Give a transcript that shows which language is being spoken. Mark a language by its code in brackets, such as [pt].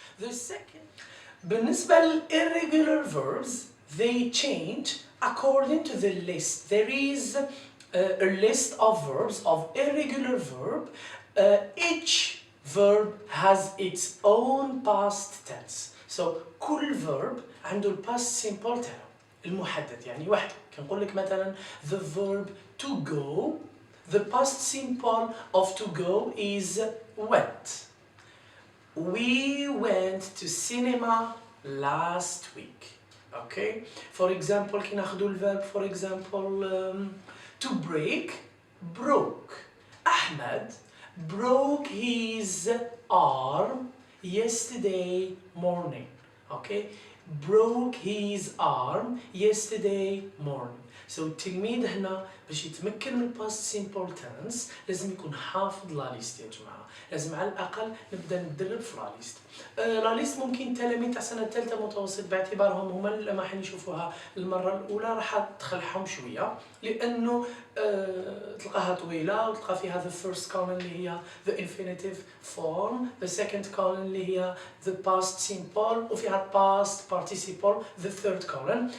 [en] The second, بالنسبة للirregular verbs, they change according to the list. There is a list of verbs, of irregular verb. Each verb has its own past tense. [ar] So كل verb عنده الباست simple تاعو المحدد. يعني واحد كنقول لك مثلا [en] the verb to go, the past simple of to go is went. We went to cinema last week. Okay, for example [ar] كي ناخذوا [en] الverb for example to break, broke. Ahmed broke his arm yesterday morning. Okay, broke his arm yesterday morning. [ar] So التلميذ هنا باش يتمكن من الباست simple tense لازم يكون حافظ لا ليست يا جماعه، لازم على الاقل نبدا ندرب في لا ليست. لا ليست ممكن التلاميذ تاع السنه الثالثه متوسط باعتبارهم هما اللي راح يشوفوها المره الاولى راح تخلعهم شويه، لانه تلقاها طويله وتلقى فيها [en] the first column [ar] اللي هي the infinitive form, [en] the second column [ar] اللي هي the past simple وفيها [en] past participle the third column.